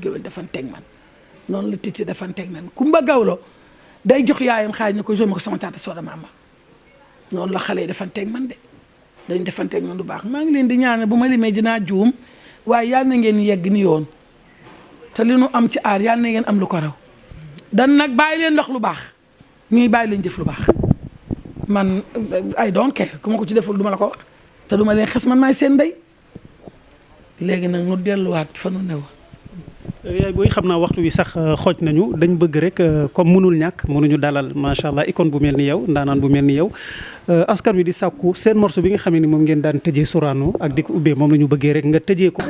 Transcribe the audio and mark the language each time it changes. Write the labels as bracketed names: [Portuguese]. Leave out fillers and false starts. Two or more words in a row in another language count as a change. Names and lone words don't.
[Wolof] Guewel defanteeg man noonu la Titi defanteeg man Kumba Gawlo day jox yaayam xaaj ne ko jox ma ko sama tata Soda Mama noonu la xale yi defanteeg man de dañ defanteeg man du baax maa ngi leen di ñaanal bu ma limee dinaa juum waaye yal na ngeen yegg ni yoon te li nu am ci aar yàlla na ngeen am lu ko raw dan nag bàyyi leen wax lu baax ñuy bàyyi leen jëf lu baax man [English] I don't care [Wolof] ku ma ko ci deful du ma la ko wax te du ma leen xes man maay seen ndey léegi nag nu delluwaat fa nu new yaay booy xam naa waxtu wi sax xooj nañu dañ bëgg rek comme mënul ñàkk mënuñu dalal [Arabic] ما شاء الله [Wolof] icône bu mel ni yow ndaanaan bu mel ni yow askan wi di sàkku seen morceau bi nga xam ne ni moom ngeen daan tëjee Sorano ak di ko ubbee moom la ñu bëggee rek nga tëjee ko.